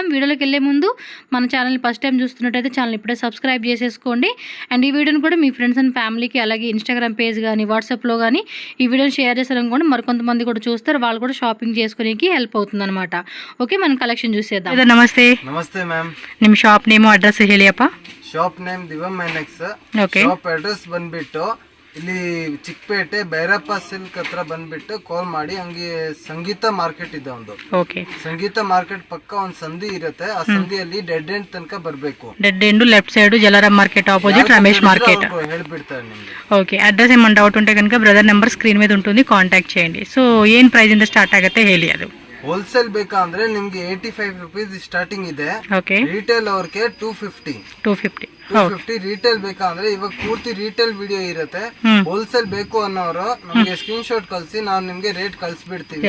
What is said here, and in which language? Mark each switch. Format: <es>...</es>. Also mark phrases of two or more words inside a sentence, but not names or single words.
<te>వీడియోలోకి వెళ్ళే ముందు మన ఛానల్ని</te> <en>first time</en> <te>చూస్తున్నట్టయితే ఛానల్ ఇప్పుడే సబ్స్క్రైబ్ చేసేసుకోండి. అండ్ ఈ వీడియోని కూడా మీ</te> <en>friends and family,</en> <te>అలాగే ఇన్స్టాగ్రామ్ పేజ్ కానీ వాట్సాప్లో కానీ ఈ వీడియోని షేర్ చేశారనుకోండి, మరికొంతమంది కూడా చూస్తారు, వాళ్ళు కూడా షాపింగ్ చేసుకోనికి హెల్ప్ అవుతుంది అనమాట. ఓకే, మనం కలెక్షన్ చూసేద్దాం. నమస్తే.</te> <kn>ನಮಸ್ತೆ ಮ್ಯಾಮ್. ನಿಮ್ಮ ಶಾಪ್ ನೇಮು ಅಡ್ರೆಸ್ ಹೇಳಿಯಪ್ಪ.</kn> <en>shop name Divam NX.</en> <kn>ಓಕೆ.</kn> <en>shop address</en> <kn>ಬಂದ್ಬಿಟ್ಟು ಇಲ್ಲಿ ಚಿಕ್ಕಪೇಟೆ ಭೈರಪ್ಪ ಸಿಲ್ಕ್ ಹತ್ರ ಬಂದ್ಬಿಟ್ಟು ಕಾಲ್ ಮಾಡಿ, ಹಂಗೆ ಸಂಗೀತ ಮಾರ್ಕೆಟ್ ಇದೆ ಒಂದು. ಓಕೆ. ಸಂಗೀತ ಮಾರ್ಕೆಟ್ ಪಕ್ಕ ಒಂದು ಸಂಧಿ ಇರುತ್ತೆ, ಆ ಸಂಧಿಯಲ್ಲಿ</kn> <en>dead end</en> <kn>ತನಕ ಬರಬೇಕು.</kn> <en>dead end left side Jalaram market opposite Ramesh market</en> <kn>ಹೇಳ್ಬಿಡ್ತಾರೆ ನಿಮಗೆ.</kn> <te>ఓకే. అడ్రస్ ఏమైనా డౌట్ ఉంటే కనుక</te> <en>brother number</en> <te>స్క్రీన్ మీద ఉంటుంది, కాంటాక్ట్ చేయండి.</te> <kn>సో ಏನ್ ಪ್ರೈಸ್ ಇಂದ ಸ್ಟಾರ್ಟ್ ಆಗುತ್ತೆ ಹೇಳಿ. ಅದು ಹೋಲ್ಸೇಲ್ ಬೇಕಂದ್ರೆ ನಿಮ್ಗೆ 85</kn> <en>rupees starting</en> <kn>ಇದೆ. ಓಕೆ. ರಿಟೇಲ್ ಅವ್ರಿಗೆ 250 ರಿಟೇಲ್ ಬೇಕಂದ್ರೆ ಇವಾಗ ಪೂರ್ತಿ</kn> <en>retail video</en> <kn>ಇರುತ್ತೆ. ಹೋಲ್ಸೇಲ್ ಬೇಕು ಅನ್ನೋರು ನಮ್ಗೆ</kn> <en>screen shot</en> <kn>ಕಳ್ಸಿ, ನಾವು ನಿಮ್ಗೆ ರೇಟ್ ಕಳ್ಸಿಬಿಡ್ತೀವಿ.</kn>